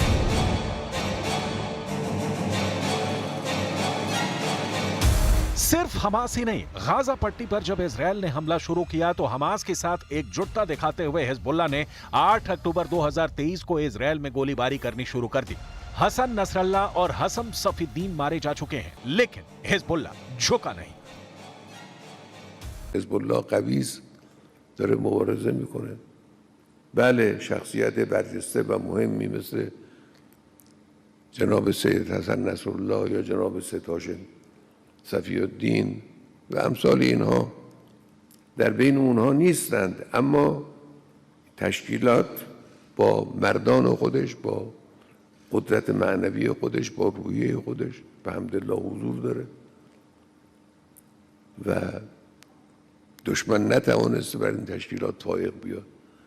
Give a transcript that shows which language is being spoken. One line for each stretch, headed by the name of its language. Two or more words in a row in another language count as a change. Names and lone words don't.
Hindi: सिर्फ हमास ही नहीं, गाजा पट्टी पर जब इजरायल ने हमला शुरू किया तो हमास के साथ एकजुटता दिखाते हुए हिजबुल्लाह ने 8 अक्टूबर 2023 को इजरायल में गोलीबारी करनी शुरू कर दी। हसन नसरल्लाह और हसम सफीद्दीन मारे जा चुके हैं, लेकिन हिजबुल्लाह झुका नहीं।
Persian: حزب قویس داره مبارزه میکنه. بله شخصیت برجسته و مهمی مثل جناب سید حسن نصرالله یا جناب سید هاشم صفی الدین و امثال اینها در بین اونها نیستند، اما تشکیلات با مردان خودش، با قدرت معنوی خودش، با روحیه خودش به حمدالله حضور داره و دشمن نتوانسته بر این تشکیلات فائق بیاد.